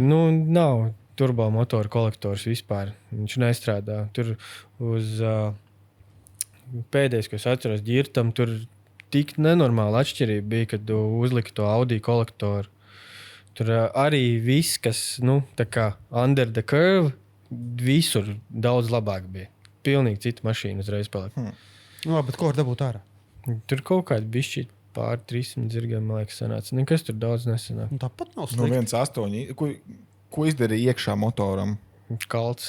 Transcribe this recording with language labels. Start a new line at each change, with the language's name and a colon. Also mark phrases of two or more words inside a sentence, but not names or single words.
Latvian: nu, nav turbo motoru kolektors vispār. Viņš nestrādā. Tur uz pēdējais, ko es atceros, ģirtam, tur tik nenormāla atšķirība bija, kad tu uzliki to Audi kolektoru. Tur arī viss, kas, nu, tā kā
English: under the curve,
Latvian: visur daudz labāk bija. Pilnīgi cita mašīna uzreiz palika. Nu, labi, bet ko var dabūt ārā? Tur kaut kādi bišķi pār 300 zirgiem, man liekas, sanāca. Nekas tur daudz nesanāca. Nu, tāpat nav No slikti. 1.8. Ko izdarīja iekšā motoram? Kalts.